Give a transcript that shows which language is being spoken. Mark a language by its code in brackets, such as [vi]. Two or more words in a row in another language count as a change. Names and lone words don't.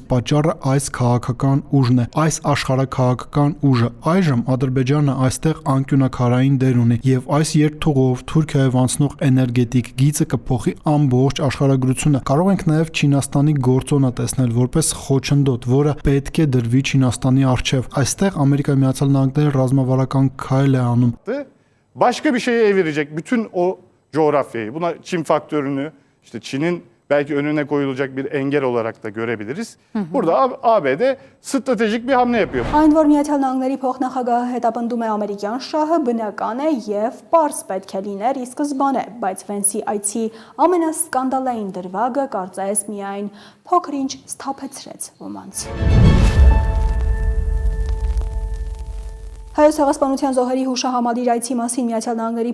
[hy] պատճառը այս քաղաքական ուժն է, այս աշխարհաքաղաքական ուժը։ Այժմ Ադրբեջանը այստեղ անկյունակարային դեր ունի եւ այս երթուղով Թուրքիայով անցնող էներգետիկ գիծը կփոխի ամբողջ աշխարհագրությունը։ Կարող ենք նաեւ Չինաստանի գործոնը տեսնել որպես խոչընդոտ, որը պետք է դրվի Չինաստանի առջև։ Այստեղ Ամերիկայի Միացյալ Նահանգները ռազմավարական քայլ է անում։ [tr] başka bir şeye evirecek bütün o coğrafyayı. Buna Çin faktörünü, işte Çin'in belki önüne koyulacak bir engel olarak da görebiliriz. Burada ABD stratejik bir hamle yapıyor. [hy] Այն որ Միացյալ Նահանգների փոխնախագահը հետապնդում է ամերիկյան շահը, բնական է եւ պարզ պետք է լիներ ի սկզբանե, բայց Վենսի այցի ամենասկանդալային դրվագը կարծես միայն փոքր-ինչ սթափեցրեց ոմանց։ Հայոց ցեղասպանության զոհերի հուշահամալիր այցի մասին Միացյալ Նահանգների